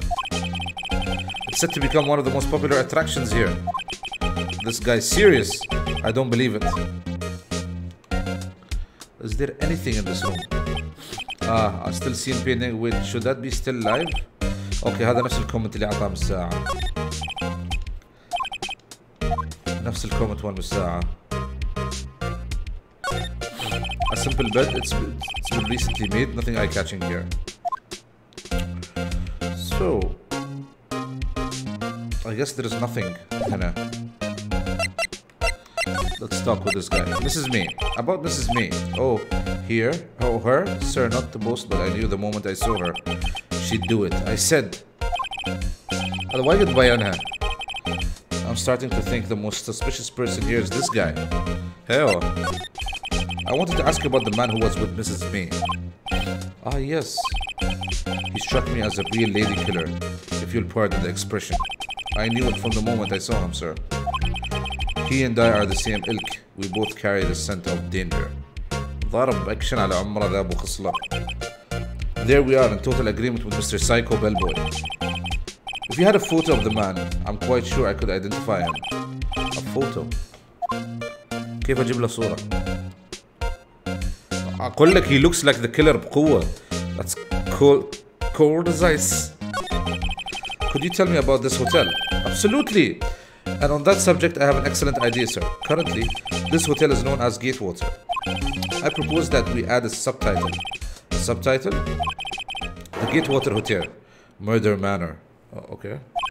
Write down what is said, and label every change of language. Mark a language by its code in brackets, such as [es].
[en] It's set to become one of the most popular attractions here. This guy's serious. I don't believe it. Is there anything in this room? I still see him painting. Wait, should that be still live? [ar] Okay, هذا نفس الكومنت اللي عطاه من الساعة. نفس الكومنت وين من الساعة. [en] A simple bed. It's been recently made. Nothing eye-catching here. So, I guess there is nothing. Hannah. Let's talk with this guy. Mrs. May. About Mrs. May. Oh, here. Oh, her? Sir, not to boast, but I knew the moment I saw her, she'd do it. I said. Why goodbye on her? I'm starting to think the most suspicious person here is this guy. Hell. I wanted to ask you about the man who was with Mrs. May. Ah, yes. He struck me as a real lady killer, if you'll pardon the expression. I knew it from the moment I saw him, sir. He and I are the same ilk. We both carry the scent of danger. [ar] ضرب أكشن على عمره ذا أبو خصلة. [en] There we are in total agreement with Mr. Psycho Bellboy. If you had a photo of the man, I'm quite sure I could identify him. A photo? [ar] كيف أجيب له صورة؟ أقول لك [en] he looks like the killer [ar] بقوة. [en] That's cold as ice. Could you tell me about this hotel? Absolutely. And on that subject, I have an excellent idea, sir. Currently, this hotel is known as Gatewater. I propose that we add a subtitle. A subtitle? The Gatewater Hotel, Murder Manor. Oh, okay.